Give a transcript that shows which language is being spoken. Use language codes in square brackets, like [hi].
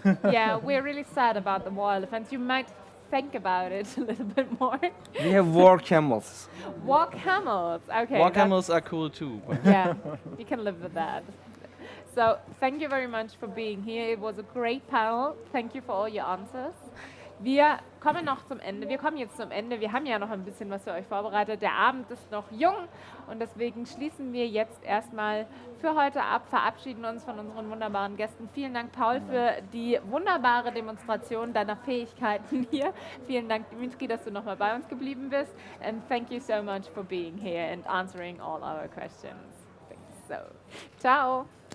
[en] Yeah, we're really sad about the war elephants. You might think about it a little bit more. We have war camels. War camels. Okay. War that's- camels are cool too. but- Yeah, you can live with that. So thank you very much for being here. It was a great panel. Thank you for all your answers. [de] Wir kommen noch zum Ende. Wir kommen jetzt zum Ende. Wir haben ja noch ein bisschen was für euch vorbereitet. Der Abend ist noch jung und deswegen schließen wir jetzt erstmal für heute ab, verabschieden uns von unseren wunderbaren Gästen. Vielen Dank, Paul, für die wunderbare Demonstration deiner Fähigkeiten hier. Vielen Dank, Dimitri, dass du nochmal bei uns geblieben bist. [en] And thank you so much for being here and answering all our questions. Thanks so. Ciao.